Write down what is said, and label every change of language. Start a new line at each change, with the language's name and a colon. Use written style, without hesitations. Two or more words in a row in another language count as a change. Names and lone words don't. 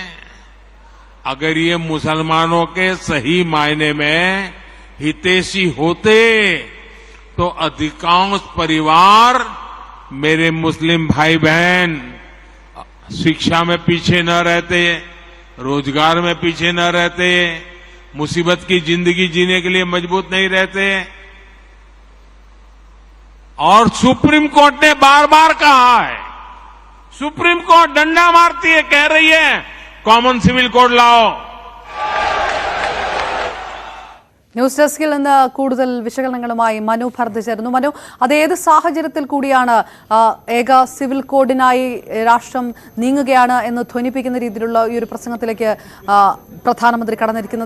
Hindi: अगर ये मुसलमानों के सही मायने में हितैषी होते तो अधिकांश परिवार, मेरे मुस्लिम भाई बहन, शिक्षा में पीछे न रहते, रोजगार में पीछे न रहते, मुसीबत की जिंदगी जीने के लिए मजबूत नहीं रहते। और सुप्रीम कोर्ट ने बार बार कहा है, सुप्रीम कोर्ट डंडा मारती है, कह रही है
English: common civil code
Hindi: लाओ।
Malayalam: ന്യൂസ് ഡെസ്കിൽ നിന്ന് കൂടുതൽ വിശകലനങ്ങളുമായി മനു ഭരത് ചേരുന്നു. മനു, അതേത് സാഹചര്യത്തിൽ കൂടിയാണ് ഏക സിവിൽ കോഡിനായി രാഷ്ട്രം നീങ്ങുകയാണ് എന്ന് ധ്വനിപ്പിക്കുന്ന രീതിയിലുള്ള ഈ ഒരു പ്രസംഗത്തിലേക്ക് പ്രധാനമന്ത്രി കടന്നിരിക്കുന്നത്?